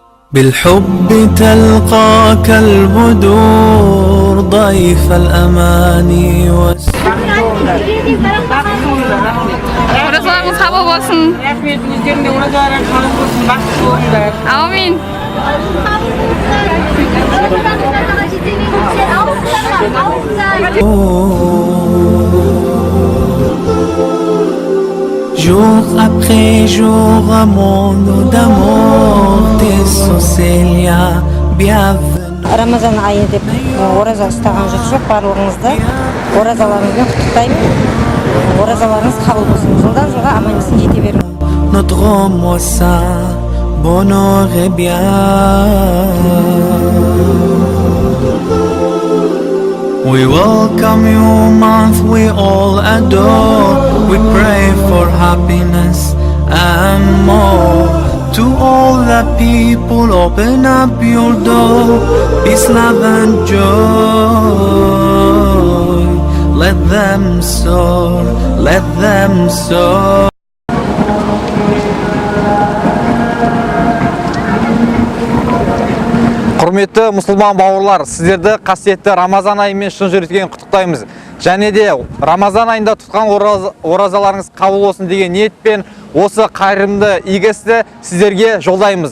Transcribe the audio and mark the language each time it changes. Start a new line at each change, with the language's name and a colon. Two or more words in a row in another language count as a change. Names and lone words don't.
Arabic: بالحب تلقاك البدور ضيف الأماني
Kazakh: Оразаларыңыз қабыл болсын. Рахметіңіздерге оразаларың қабыл болсын, бақытты болыңдар. Аумин.
French: Jour après jour, un monde d'amour, tes Célia, bienvenue.
Kazakh: Рамазан айы деп ораза ұстаған жұрт жоқ, барлығыңызды оразаларыңызбен құттықтаймын. Оразаларыңыз қабыл болсын. Жылдан жылға аман есен жете беріңіз.
French: Notre mois saint, bonheur et bien.
English: We welcome you, month we all adore. We pray for happiness and more. To all the people, open up your door. Peace, love and joy. Let them soar, let them soar.
Kazakh: Құрметті мұсылман бауырлар, сіздерді қасиетті Рамазан айымен шын жүректен құттықтаймыз. Және де Рамазан айында тұтқан оразаларыңыз қабыл болсын деген ниетпен осы қайырымды игі істі сіздерге жолдаймыз.